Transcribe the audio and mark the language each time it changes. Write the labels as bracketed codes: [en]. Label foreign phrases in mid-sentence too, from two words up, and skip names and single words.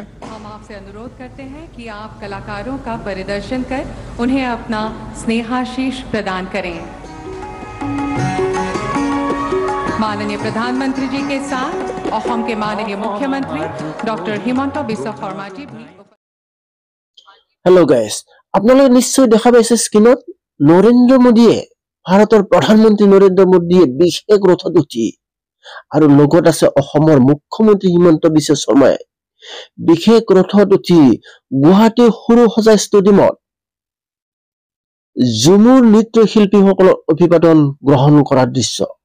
[hi] हम आपसे अनुरोध करते हैं कि आप कलाकारों का परिदर्शन कर उन्हें अपना स्नेहाशीष प्रदान करें। माननीय प्रधानमंत्री जी के साथ असम के माननीय मुख्यमंत्री डॉक्टर हिमंत बिस्वा शर्मा जी भी। [en] hello guys, [as] আপোনালোকে নিশ্চয় দেখা পাইছে স্ক্ৰীনত নৰেন্দ্ৰ মোদীয়ে, ভাৰতৰ প্ৰধানমন্ত্ৰী নৰেন্দ্ৰ মোদীয়ে বিশেষ ৰথত উঠি, আৰু লগত আছে অসমৰ মুখ্যমন্ত্ৰী হিমন্ত বিশ্ব শৰ্মাই বিশেষ ৰথত উঠি গুৱাহাটী সৰু-সজাই ষ্টেডিয়ামত ঝুমুৰ নৃত্য শিল্পীসকলৰ অভিবাদন গ্ৰহণ কৰাৰ দৃশ্য।